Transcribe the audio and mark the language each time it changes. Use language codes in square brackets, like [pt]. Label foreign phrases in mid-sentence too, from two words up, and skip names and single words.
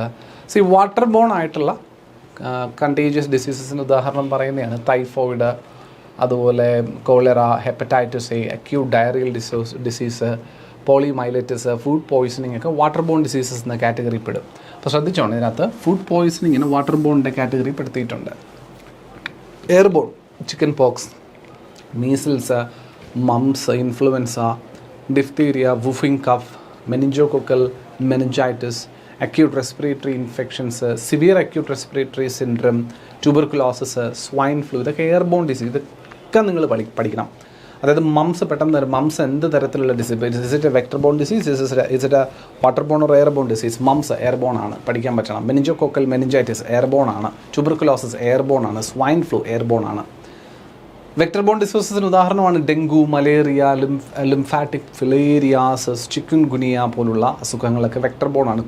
[en] water borne [ml] ആയിട്ടുള്ള [en] contagious diseases [ml] ഉദാഹരണം പറയുന്നതാണ് ടൈഫോയിഡ്, അതുപോലെ [en] cholera, hepatitis A, acute diarrheal disease, poliomyelitis, food poisoning [ml] ഒക്കെ [en] water borne diseases [ml] എന്ന കാറ്റഗറി പെടും. അപ്പോൾ ശ്രദ്ധിച്ചോണം, ഇതിനകത്ത് [en] food poisoning water borne [ml] കാറ്റഗറി പെടുത്തിയിട്ടുണ്ട്. [en] airborne, chicken pox, measles, mumps, influenza, diphtheria, whooping cough, meningococcal meningitis, acute respiratory infections, severe acute respiratory syndrome, tuberculosis, swine flu, ഇതൊക്കെ airborne disease. [ml] ഇതൊക്കെ നിങ്ങൾ പഠിക്കണം. അതായത് മംസ് പെട്ടെന്ന് മംസ് എന്ത് തരത്തിലുള്ള ഡിസീസ്, [en] is it a vector borne disease, is it a water borne or airborne disease? [ml] മംസ് എയർബോൺ ആണ്, പഠിക്കാൻ പറ്റണം. [en] meningococcal meningitis airborne [ml] ആണ്, [en] tuberculosis airborne [ml] ആണ്, [en] swine flu airborne [ml] ആണ്. [en] vector borne diseases [ml] ഉദാഹരണമാണ് [en] dengue, malaria, lymphatic filariasis, chikungunya [ml] പോലുള്ള അസുഖങ്ങളൊക്കെ [en] vector borne [ml] ആണ്.